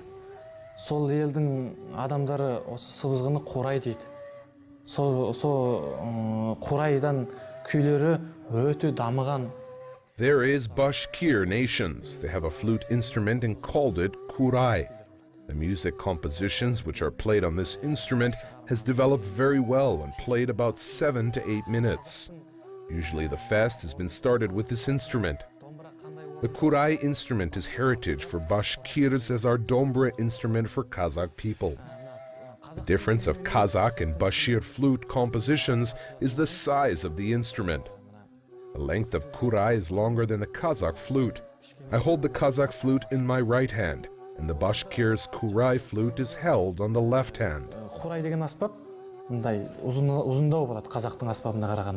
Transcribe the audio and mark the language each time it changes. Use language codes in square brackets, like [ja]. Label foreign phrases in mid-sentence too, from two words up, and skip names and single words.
[kk] Сол елдің адамдары осы сыбызғыны Корай дейді. Сол Корайдан күйлері өте дамыған. [en] There is Bashkir nations. They have a flute instrument and called it Karai. The music compositions which are played on this instrument has developed very well and played about 7 to 8 minutes. Usually the fast has been started with this instrument. The Karai instrument is heritage for Bashkirs as our dombra instrument for Kazakh people. The difference of Kazakh and Bashkir flute compositions is the size of the instrument. The length of Karai is longer than the Kazakh flute. I hold the Kazakh flute in my right hand, and the Bashkir's Karai flute is held on the left hand. [kk] Korай деген аспап мындай ұзындау болады қазақтың аспабына қарағанда.